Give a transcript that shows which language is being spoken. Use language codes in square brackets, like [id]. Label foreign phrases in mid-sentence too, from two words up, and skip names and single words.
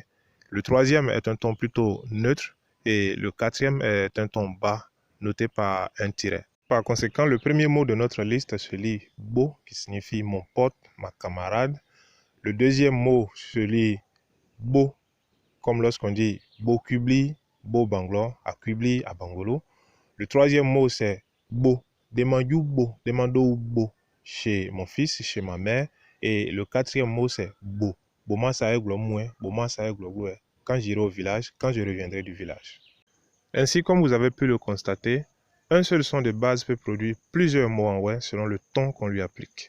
[fr] Le troisième est un ton plutôt neutre. Et le quatrième est un ton bas, noté par un tiret. Par conséquent, le premier mot de notre liste se lit bo, qui signifie mon pote, ma camarade. Le deuxième mot se lit bo, comme lorsqu'on dit [wec] bo kubli, bo banglor, [fr] à kubli, à bangolo. Le troisième mot c'est bo, [wec] demandou bo, [fr] chez mon fils, chez ma mère. Et le quatrième mot c'est bo, [wec] boma sae glomoué, boma sae glogoué. [fr] Quand j'irai au village, quand je reviendrai du village. Ainsi, comme vous avez pu le constater, un seul son de base peut produire plusieurs mots en Wé selon le ton qu'on lui applique.